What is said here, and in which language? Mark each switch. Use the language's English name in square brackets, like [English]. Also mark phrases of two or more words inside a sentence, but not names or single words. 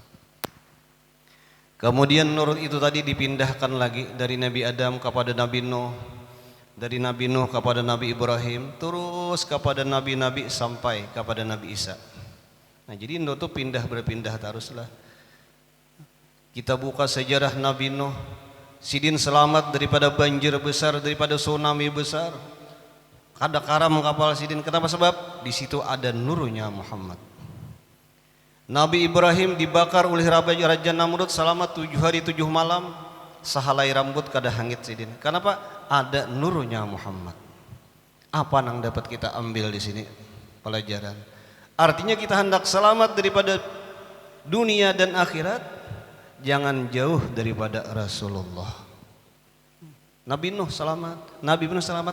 [Indonesian] Kemudian nur itu tadi dipindahkan lagi dari Nabi Adam kepada Nabi Nuh, dari Nabi Nuh kepada Nabi Ibrahim, terus kepada nabi-nabi sampai kepada Nabi Isa. Nah, jadi nur itu berpindah teruslah. Kita buka sejarah Nabi Nuh, [Banjar] sidin selamat daripada banjir besar, daripada tsunami besar. Kada karam kapal sidin. Kenapa? [Indonesian] Sebab di situ ada nurnya Muhammad. Nabi Ibrahim dibakar oleh Raja Namrud selama 7 hari 7 malam, [Banjar] sahalai rambut kada hangit sidin. [Indonesian] Kenapa? Ada nurnya Muhammad. Apa yang dapat kita ambil di sini? Pelajaran. Artinya kita hendak selamat daripada dunia dan akhirat, jangan jauh daripada Rasulullah. Nabi Nuh selamat, Nabi Nuh selamat.